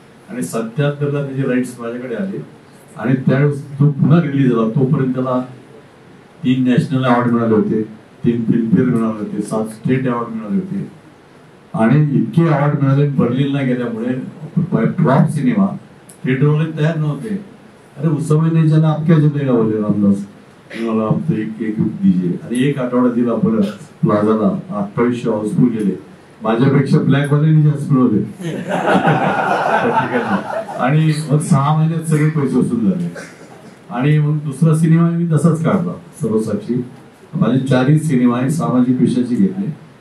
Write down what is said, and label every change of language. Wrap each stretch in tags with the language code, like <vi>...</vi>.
<mr>आणि 77ला त्याचे राईट्स माझ्याकडे आले, आणि त्यावेळेस तो पुन्हा रिलीज झाला. तोपर्यंत त्याला 3 नॅशनल अवॉर्ड मिळाले होते, 3 फिल्मफेअर मिळाले होते, 7 स्टेट अवॉर्ड मिळाले होते. आणि इतके अवॉर्ड मिळाले बर्लिनला गेल्यामुळे फ्लॉप सिनेमा थिएटरवाले तयार नव्हते.</mr> <hi>अरे उस समय नहीं चला, आप क्या चलेगा बोले रामदास, मला आप एक दीजिए.</hi> <mr>आणि 1 आठवडा दिला परत प्लाझाला, 2800 हाऊसफुल गेले. माझ्यापेक्षा ब्लॅक वाल्यांनी जास्त मिळवले. आणि मग 6 महिन्यात सगळे पैसे वसूल झाले. आणि मग दुसरा सिनेमा मी तसाच काढला, सर्वसाक्षी. माझे 4ही सिनेमा आहे सामाजिक विषयाची घेतले.</mr>